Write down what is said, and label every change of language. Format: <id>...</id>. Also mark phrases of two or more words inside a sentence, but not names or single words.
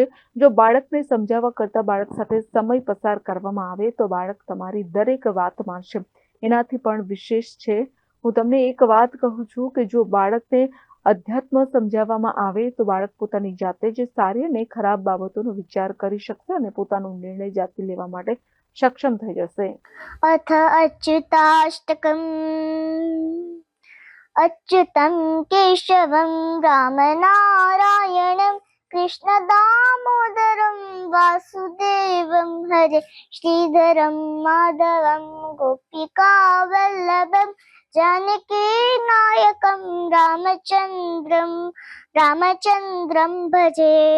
<gu>જો બાળકને સમજાવવા કરતા બાળક સાથે સમય પસાર કરવામાં આવે તો બાળક તમારી દરેક વાત માનશે. એનાથી પણ વિશેષ છે, હું તમને એક વાત કહું છું કે જો બાળકને અધ્યાત્મ સમજાવવામાં આવે તો બાળક પોતાની જાતે જ સારી અને ખરાબ બાબતોનો વિચાર કરી શકશે અને પોતાનો નિર્ણય જાતે લેવા માટે સક્ષમ થઈ જશે.</gu> <sa>अथ अच्युताष्टकम् अच्युतं केशवं रामनारायणं कृष्णदामोदरं वासुदेवं हरे श्रीधरं माधवं गोपिकावल्लभं जानकीनायकं रामचन्द्रं भजे.</sa>